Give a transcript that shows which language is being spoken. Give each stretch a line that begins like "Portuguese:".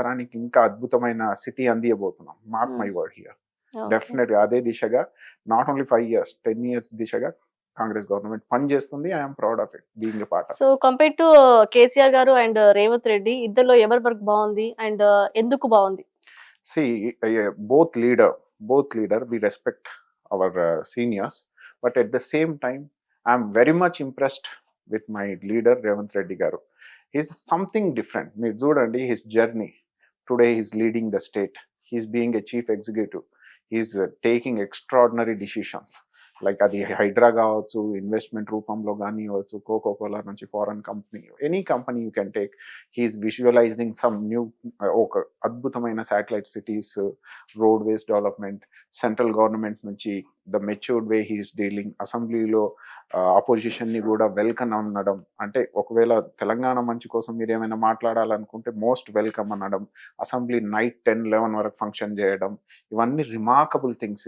Telugu: తరానికి ఇంకా అద్భుతమైన సిటీ అందియబోతున్నాం. మార్క్ హ్మ్.
English: My word here. Okay.
Telugu: డెఫినెట్‌గా అదే దిశగా నాట్ ఓన్లీ 5 ఇయర్స్, 10 ఇయర్స్ దిశగా కాంగ్రెస్ గవర్నమెంట్ పనిచేస్తుంది.
English: I am proud of it. Being a part of so it.
Telugu: Compare to KCR గారు అండ్ రేవంత్ రెడ్డి ఇద్దరిలో ఎవరి వర్క్ బావుంది? అండ్ ఎందుకు బావుంది?
English: See, both leader, we respect our seniors, but at the same time, I'm very much impressed with my leader Revanth Reddy garu. He's something different.
Telugu: మీరు చూడండి his journey.
English: Today he's leading the state. He's being a chief executive. He's taking extraordinary decisions.
Telugu: Like అది హైడ్రా కావచ్చు, investment రూపంలో కానివ్వచ్చు, Coca Cola నుంచి foreign company, any company you can take. He's visualising some new, ఒక అద్భుతమైన satellite cities, roadways development, central government నుంచి the matured way he's dealing, అసెంబ్లీలో opposition ని కూడా వెల్కమ్ అనడం, అంటే ఒకవేళ తెలంగాణ మంచి కోసం మీరు ఏమైనా మాట్లాడాలనుకుంటే మోస్ట్ వెల్కమ్ అనడం, అసెంబ్లీ నైట్ 10-11 వరకు ఫంక్షన్ చేయడం, ఇవన్నీ రిమార్కబుల్ థింగ్స్.